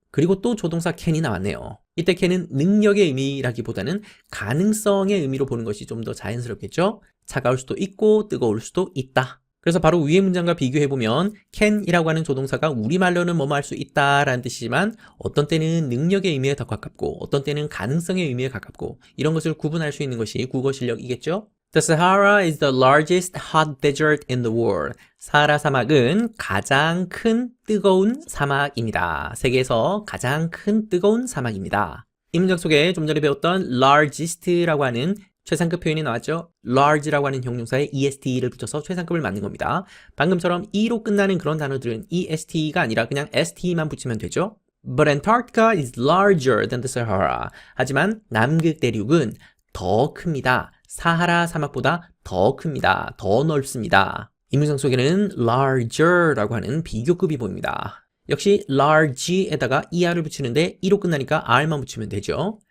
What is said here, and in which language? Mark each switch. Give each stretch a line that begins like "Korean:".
Korean: 그리고 또 조동사 can이 나왔네요. 이때 can은 능력의 의미라기보다는 가능성의 의미로 보는 것이 좀 더 자연스럽겠죠. 차가울 수도 있고 뜨거울 수도 있다. 그래서 바로 위의 문장과 비교해보면 can이라고 하는 조동사가 우리말로는 뭐뭐 할 수 있다라는 뜻이지만 어떤 때는 능력의 의미에 더 가깝고 어떤 때는 가능성의 의미에 가깝고 이런 것을 구분할 수 있는 것이 국어 실력이겠죠.
English: The Sahara is the largest hot desert in the world.
Korean: 사하라 사막은 가장 큰 뜨거운 사막입니다. 세계에서 가장 큰 뜨거운 사막입니다. 이 문장 속에 좀 전에 배웠던 largest라고 하는 최상급 표현이 나왔죠. large라고 하는 형용사에 est를 붙여서 최상급을 맞는 겁니다. 방금처럼 e로 끝나는 그런 단어들은 est가 아니라 그냥 st만 붙이면 되죠.
English: But Antarctica is larger than the Sahara.
Korean: 하지만 남극 대륙은 더 큽니다. 사하라 사막보다 더 큽니다. 더 넓습니다. 이 문장 속에는 larger라고 하는 비교급이 보입니다. 역시 large에다가 er를 붙이는데 e로 끝나니까 r만 붙이면 되죠.